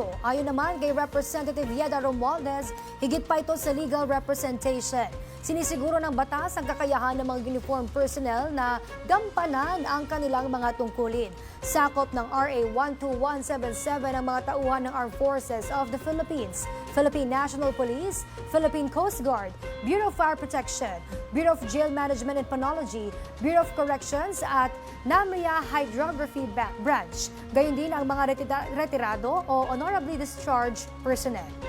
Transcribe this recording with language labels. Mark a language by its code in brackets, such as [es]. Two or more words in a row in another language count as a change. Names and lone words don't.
[tl] Ayon naman kay Representative Yeda Romualdez, higit pa ito sa [en] legal representation. [tl] Sinisiguro ng batas ang kakayahan ng mga [en] uniformed personnel [tl] na gampanan ang kanilang mga tungkulin. Sakop ng RA 12177 ang mga tauhan ng Armed Forces of the Philippines, Philippine National Police, Philippine Coast Guard, Bureau of Fire Protection, Bureau of Jail Management and Penology, Bureau of Corrections at NAMRIA Hydrography Branch. Gayon din ang mga retirado o [en] honorably discharged personnel.